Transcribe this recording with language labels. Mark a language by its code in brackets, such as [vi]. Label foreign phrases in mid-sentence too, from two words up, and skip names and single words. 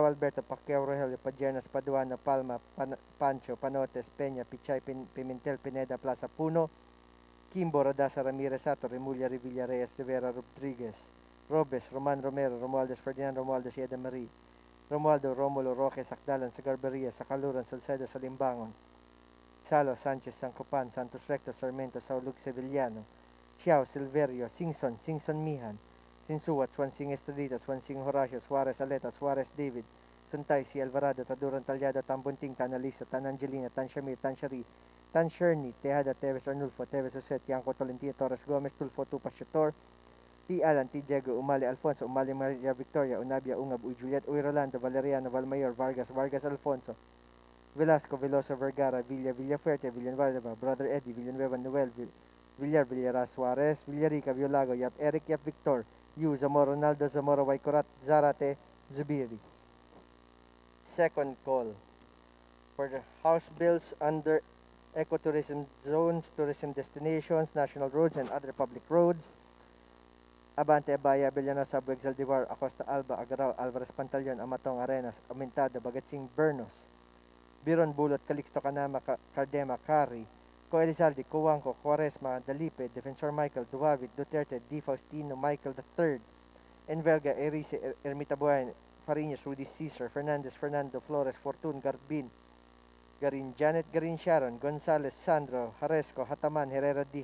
[en] Alberto, Pacquiao Rogelio, Padiernas, Paduano, Palma, Pancho, Panotes, Peña, Pichay, Pimentel, Pineda, Plaza Puno, Kimbo, Rodasa, Ramirez, Sato, Remulla, Revilla, Reyes, Rivera, Rodriguez, Robes, Roman Romero, Romualdez, Ferdinand Romualdez, Yeda Marie, Romualdo, Romulo, Roque, Sakdalan, Sagarberia, Sacaluran, Salcedo, Salimbangon, Salo, Sanchez, Sancopan, Santos Recto, Sarmiento, Saulug, Sevillano, Xiao, Silverio, Singson, Mihan, Sinsuat, Swansing Estrelita, Swansing Horacio, Suarez Aleta, Suarez David, Suntay, Si Alvarado, Taduran Talyado, Tambunting, Tanalisa, Tan Angelina, Tan Shamir, Tan Shari, Tan Sherny, Tejada, Teves Arnulfo, Teves Jose, Tianco Tolentino, Torres Gomez, Tulfo, Tupas Chator, T. Alan, T. Diego, Umali Alfonso, Umali Maria Victoria, Unabia Ungab, Uy Juliet, Uy Rolando, Valeriano, Valmayor, Vargas, Vargas Alfonso, Velasco, Veloso, Vergara, Villa, Villafuerte, Villanueva, Brother Eddie, Villanueva, Noel, Villar, Villara, Suarez, Villarica, Violago, Yap Eric, Yap Victor, Yu, Zamora, Ronaldo, Zamora, Waikorat, Zarate, Zubiri. Second call for the House bills under ecotourism zones, tourism destinations, national roads, and other public roads. Abante, Abaya, Villanueva, Bueg, Zaldivar, Acosta, Alba, Agaraw, Alvarez, Pantaleon, Amatong, Arenas, Aumentado, Bagatsing, Bernos, Biron, Bulot, Calixto, Canama, Cardema, Cari, Co Elizalde, Cuanco, Quaresma, Dalipe, Defensor Michael, Duavit, Duterte, Di Faustino, Michael III, Enverga, Erice, Ermita Buhayn, Fariñas, Rudy Cesar, Fernandez, Fernando, Flores, Fortun, Garbin, Garin, Janet, Garin Sharon, Gonzales, Sandro, Jaresco, Hataman, Herrera D.